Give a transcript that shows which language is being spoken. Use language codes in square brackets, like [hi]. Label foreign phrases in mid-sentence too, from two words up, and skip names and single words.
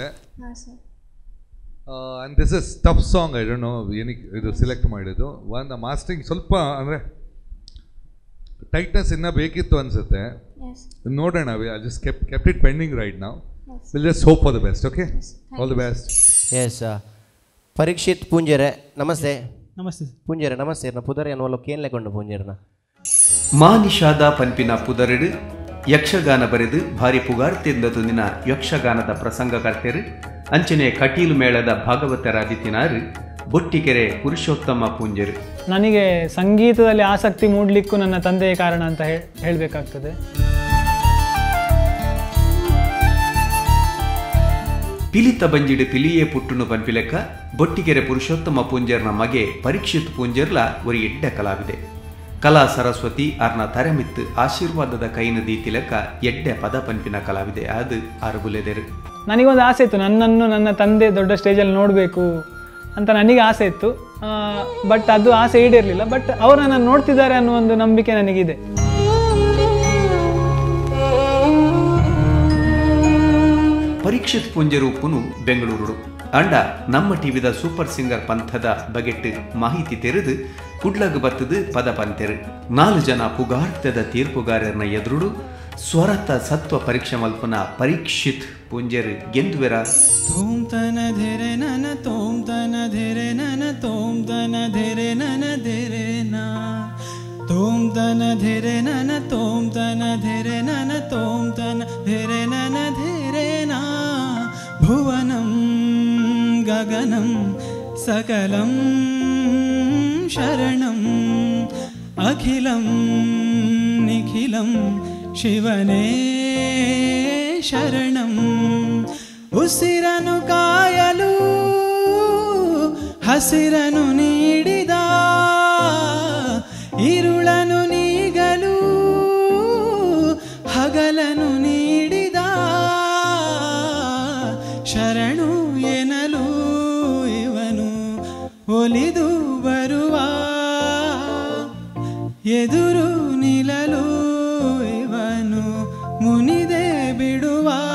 [kn] ಹಾಂ ಸರ್. [en] And this is tough song. I don't know [kn] ಏನಕ್ಕೆ ಇದು ಸೆಲೆಕ್ಟ್ ಮಾಡಿದ್ದು. ಒಂದು ಮಾಸ್ಟರಿಂಗ್ ಸ್ವಲ್ಪ ಅಂದರೆ ಟೈಟ್ನೆಸ್ ಇನ್ನೂ ಬೇಕಿತ್ತು ಅನಿಸುತ್ತೆ. [en] ನೋಡೋಣ. I just kept it pending right now. Will just hope for the best. Okay, all the best. [tcy] ಎಸ್ ಪರೀಕ್ಷಿತ್ ಪೂಂಜೆರೆ ನಮಸ್ತೆ. ನಮಸ್ತೆ ಪೂಂಜೆರೆ ನಮಸ್ತೆ. ಪುದರ್ ಅನ್ನೋಲ್ಲ ಕೇನ್ಲೆಕೊಂಡು ಪೂಂಜೆರ್ನ ಮಾ ನಿಷಾದ ಪನ್ಪಿನ ಪುದರಿಡು ಯಕ್ಷಗಾನ ಬರೆದು ಭಾರಿ ಪುಗಾರ್ತೆಂದದು ದಿನ ಯಕ್ಷಗಾನದ ಪ್ರಸಂಗ ಕರ್ತೆರು ಅಂಚನೆ ಕಟೀಲು ಮೇಳದ ಭಾಗವತರಾದಿತ್ತಿನಾರು ಬೊಟ್ಟಿಕೆರೆ ಪುರುಷೋತ್ತಮ ಪೂಂಜೆರು. [kn] ನನಗೆ ಸಂಗೀತದಲ್ಲಿ ಆಸಕ್ತಿ ಮೂಡಲಿಕ್ಕೂ ನನ್ನ ತಂದೆಯ ಕಾರಣ ಅಂತ ಹೇಳಬೇಕಾಗ್ತದೆ. [tcy] ಪಿಲಿತ ಬಂಜಿಡು ಪಿಲಿಯೇ ಪುಟ್ಟುನು ಪನ್ಪಿಲೆಕ್ಕ ಬೊಟ್ಟಿಗೆರೆ ಪುರುಷೋತ್ತಮ ಪೂಂಜರ್ನ ಮಗೆ ಪರೀಕ್ಷಿತ್ ಪೂಂಜರ್ಲ ಒರಿ ಎಡ್ಡ ಕಲಾವಿದೆ. ಕಲಾ ಸರಸ್ವತಿ ಅರ್ನ ತರೆಮಿತ್ತು ಆಶೀರ್ವಾದದ ಕೈನ ದೀತಿಲೆಕ್ಕ ಎಡ್ಡೆ ಪದ ಪನ್ಪಿನ ಕಲಾವಿದೆ. ಅದು ಅರುಬುಲೆದೆರು. [kn] ನನಗೊಂದು ಆಸೆ ಇತ್ತು, ನನ್ನನ್ನು ನನ್ನ ತಂದೆ ದೊಡ್ಡ ಸ್ಟೇಜಲ್ಲಿ ನೋಡಬೇಕು ಅಂತ ನನಗೆ ಆಸೆ ಇತ್ತು. ಬಟ್ ಅದು ಆಸೆ ಈಡೇರಲಿಲ್ಲ. ಬಟ್ ಅವರು ನನ್ನನ್ನು ನೋಡ್ತಿದ್ದಾರೆ ಅನ್ನೋ ಒಂದು ನಂಬಿಕೆ ನನಗಿದೆ. [tcy] ಪರೀಕ್ಷಿತ್ ಪೂಂಜರು ಪುನು ಬೆಂಗಳೂರು ಅಂಡ ನಮ್ಮ ಟಿವಿದ ಸೂಪರ್ ಸಿಂಗರ್ ಪಂಥದ ಬಗೆಟ್ಟು ಮಾಹಿತಿ ತೆರೆದು ಕುಡ್ಲಗ್ ಬತ್ತದು ಪದ ಪಂತೆರು 4 ಜನ ಪುಗಾರ್ಥದ ತೀರ್ಪುಗಾರರನ್ನ ಎದುರುಡು ಸ್ವರತ ಸತ್ವ ಪರೀಕ್ಷೆ ಮಲ್ಪನ ಪರೀಕ್ಷಿತ್ ಪುಂಜರು ಗೆಂದುವೆರ ತೋಂ ತನ ಧೆರೆ ನನ ತೋಂ ತನ ಧೆರೆ ನನ ತೋಂ ತನ ಧೆರೆ ನನ ಧೆರೆ ನಾ ತೋಂ ತನ ಧೆರೆ ನನ ತೋಂ ತನ ಧೆರೆ ನನ ತೋಂ ತನ ಧೆರೆ ನನ ಧೆರೆ ನಾ ಭುವನಂ ಗಗನಂ ಸಕಲಂ [kn] ಶರಣಂ ಅಖಿಲಂ ನಿಖಿಲಂ ಶಿವನೇ ಶರಣಂ ಉಸಿರನು ಕಾಯಲು ಹಸಿರನು ನೀಡಿದ ಇರುಳನು ನೀಗಲು ಹಗಲನು ನೀಡಿದ ಶರಣು ಎನಲು ಇವನು ಒಲಿದು ಬರುವ ಎದುರು ನಿಲ್ಲಲು ಇವನು ಮುನಿದೆ ಬಿಡುವ